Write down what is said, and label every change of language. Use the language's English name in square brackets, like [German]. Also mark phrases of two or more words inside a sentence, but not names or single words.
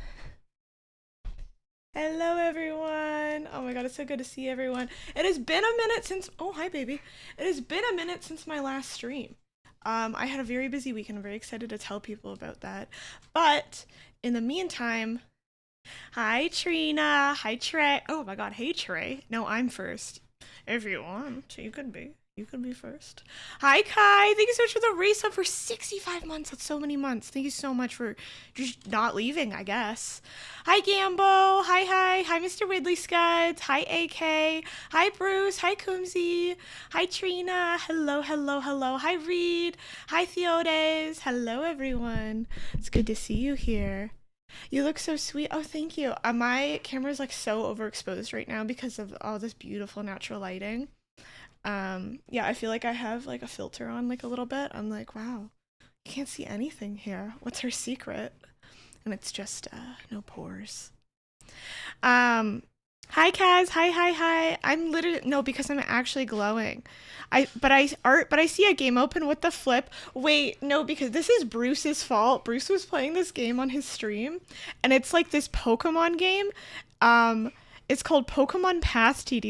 [English] Hello, everyone. Oh my god, it's so good to see everyone. It has been a minute since... Oh, hi, baby. It has been a minute since my last stream. I had a very busy week and I'm very excited to tell people about that. But in the meantime... Hi, Trina. Hi, Trey. Oh my god, hey, Trey. No, I'm first. If you want, you can be. You can be first. Hi, Kai. Thank you so much for the race up for 65 months. That's so many months. Thank you so much for just not leaving, I guess. Hi, Gambo. Hi, Mr. Ridley Scuds. Hi, AK. Hi, Bruce. Hi, Kumsey. Hi, Trina. Hello. Hi, Reed. Hi, Theodes. Hello, everyone. It's good to see you here. You look so sweet. Oh, thank you. My camera's like so overexposed right now because of all this beautiful natural lighting. Yeah, I feel like I have like a filter on like a little bit. I'm like, wow, you can't see anything here. What's her secret? And it's just no pores. Hi, Kaz. Hi. I'm literally no, because I'm actually glowing. But I see a game open. What the flip? Wait, no, because this is Bruce's fault. Bruce was playing this game on his stream, and it's like this Pokemon game. It's called Pokemon Path TD.